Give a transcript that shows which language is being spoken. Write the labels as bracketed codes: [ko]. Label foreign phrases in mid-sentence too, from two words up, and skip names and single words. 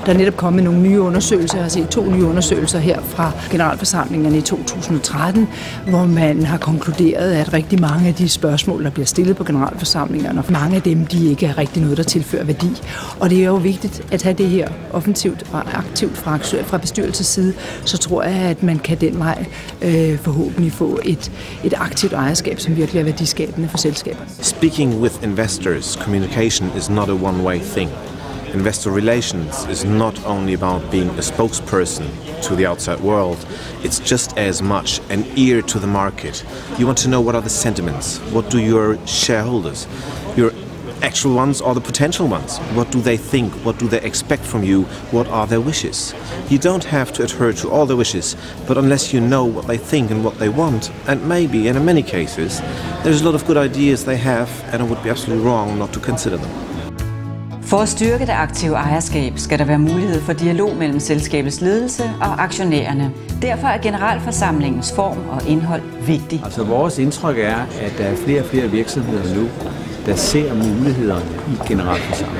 [da] Der er netop kommet nogle nye undersøgelser. Jeg har set 2 nye undersøgelser her fra generalforsamlingerne i 2013, hvor man har konkluderet, at rigtig mange af de spørgsmål, der bliver stillet på generalforsamlingerne, mange af dem, de ikke er rigtig noget, der tilfører værdi. Og det er jo vigtigt at have det her offensivt og aktivt fra bestyrelsens side, så tror jeg, at man kan den vej forhåbentlig få et aktivt ejerskab, som virkelig er værdiskabende for selskaberne. [en] Speaking with investors, communication is not a one-way thing. Investor relations is not only about being a spokesperson to the outside world, it's just as much an ear to the market. You want to know what are the sentiments, what do your shareholders, your actual ones or the potential ones, what do they think, what do they expect from you, what are their wishes. You don't have to adhere to all their wishes, but unless you know what they think and what they want, and maybe, and in many cases, there's a lot of good ideas they have, and it would be absolutely wrong not to consider them. [da] For at styrke det aktive ejerskab skal der være mulighed for dialog mellem selskabets ledelse og aktionærerne. Derfor er generalforsamlingens form og indhold vigtig. Altså vores indtryk er, at der er flere og flere virksomheder nu, der ser mulighederne i generalforsamlingen.